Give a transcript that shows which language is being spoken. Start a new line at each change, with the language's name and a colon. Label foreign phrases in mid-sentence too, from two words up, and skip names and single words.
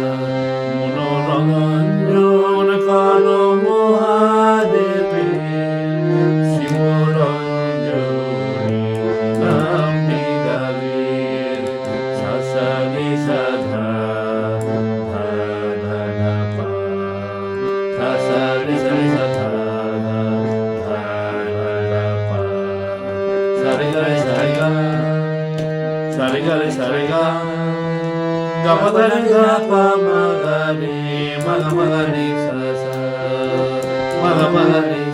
Bangla: মনোরঞ্জন কর মহাদেবের শিবরঞ্জনী নামটি জাগে। সা সা রে সা ধা ধা ধা ধা পা সা সা রে সা রে সা ধা ধা ধা ধা ধা পা সা রে গা রে সা রে গা సరిగరి సరిగా గమదని గప మగని మగ మగని స మగ మగని